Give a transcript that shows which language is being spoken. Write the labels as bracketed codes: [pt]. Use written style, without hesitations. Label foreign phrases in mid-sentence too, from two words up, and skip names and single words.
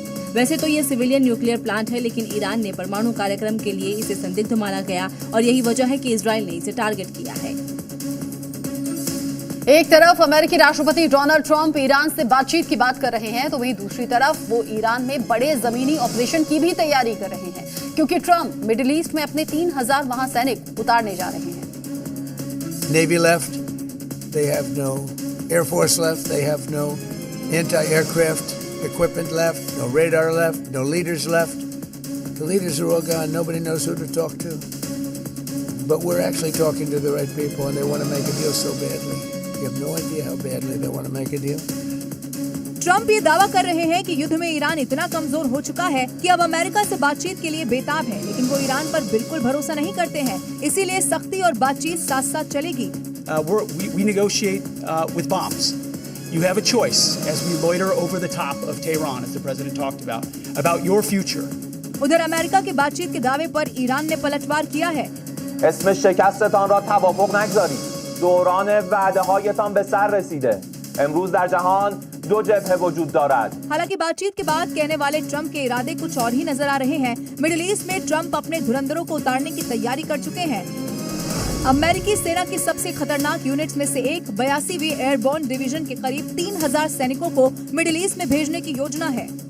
[hi] वैसे तो ये [en] civilian nuclear plant [hi] है, लेकिन ईरान ने परमाणु कार्यक्रम के लिए इसे संदिग्ध माना गया और यही वजह है कि इजराइल ने इसे टारगेट किया है। एक तरफ अमेरिकी राष्ट्रपति डोनाल्ड ट्रंप ईरान से बातचीत की बात कर रहे हैं, तो वहीं दूसरी तरफ वो ईरान में बड़े जमीनी ऑपरेशन की भी तैयारी कर रहे हैं, क्योंकि ट्रंप मिडिल ईस्ट में अपने 3000 वहां सैनिक उतारने जा रहे हैं। [en] Navy left, they have no Air Force left, they have no anti-aircraft equipment left, no radar left, no leaders left. The leaders are all gone, nobody knows who to talk to. But we're actually talking to the right people and they want to make a deal so badly. You have no idea how badly they want to make a deal. [hi] ट्रंप ये दावा कर रहे हैं कि युद्ध में ईरान इतना कमजोर हो चुका है कि अब अमेरिका से बातचीत के लिए बेताब है, लेकिन वो ईरान पर बिल्कुल भरोसा नहीं करते हैं। इसीलिए सख्ती और बातचीत साथ साथ चलेगी। [en] We negotiate with bombs. You have a choice as we loiter over the top of Tehran, as the president talked about your future. [hi] उधर अमेरिका की बातचीत के दावे पर ईरान ने पलटवार किया है। [fa] اسم شکستتان را توافق نگذارید. دوران وعده‌هایتان به سر رسیده. امروز در جهان دو جبهه وجود دارد. [hi] हालांकि बातचीत के बाद कहने वाले ट्रंप के इरादे कुछ और ही नजर आ रहे हैं। मिडिल ईस्ट में ट्रंप अपने धुरंधरों को उतारने की तैयारी कर चुके हैं। अमेरिकी सेना की सबसे खतरनाक यूनिट्स में से एक 82वीं एयरबोर्न डिवीजन के करीब 3000 सैनिकों को मिडिल ईस्ट में भेजने की योजना है।